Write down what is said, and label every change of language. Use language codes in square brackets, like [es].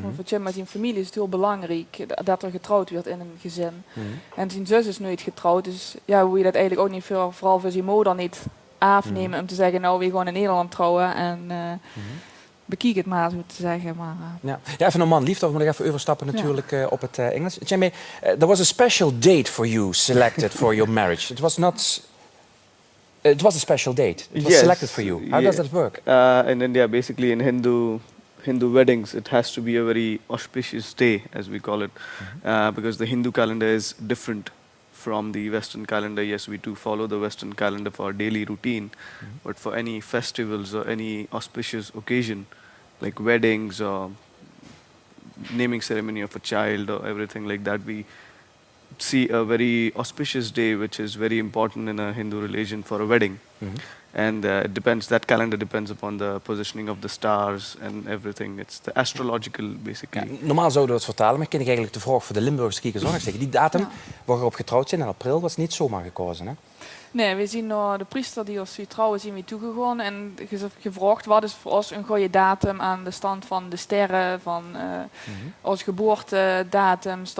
[nl] Want voor Jim en zijn familie is het heel belangrijk dat er getrouwd wordt in een gezin. En zijn zus is nooit getrouwd, dus ja, hoe je dat eigenlijk ook niet vooral voor zijn moeder niet afnemen om te zeggen, nou, we gaan in Nederland trouwen en bekijk het maar, zo te zeggen. Maar, ja, even een man liefde, we moeten even overstappen natuurlijk op het Engels. [en] Jamie, there was a special date for you selected for your marriage. It was a special date. It was selected for you. How does that work? In India, basically in Hindu weddings, it has to be a very auspicious day, as we call it, because the Hindu calendar is different from the Western calendar. Yes, we do follow the Western calendar for our daily routine, but for any festivals or any auspicious occasion, like weddings or naming ceremony of a child or everything like that, we see a very auspicious day, which is very important in a Hindu religion for a wedding. And it depends, that calendar depends upon the positioning of the stars and everything. It's the astrological, basically. [nl] Ja, normaal zouden we het vertalen, maar ken ik eigenlijk de vraag voor de Limburgse kijkers ook nog zeggen. Die datum waarop getrouwd zijn in april was niet zomaar gekozen, hè? Nee, we zien de priester die ons trouwen zien we toegegaan en gevraagd wat is voor ons een goede datum aan de stand van de sterren, van onze geboortedatums.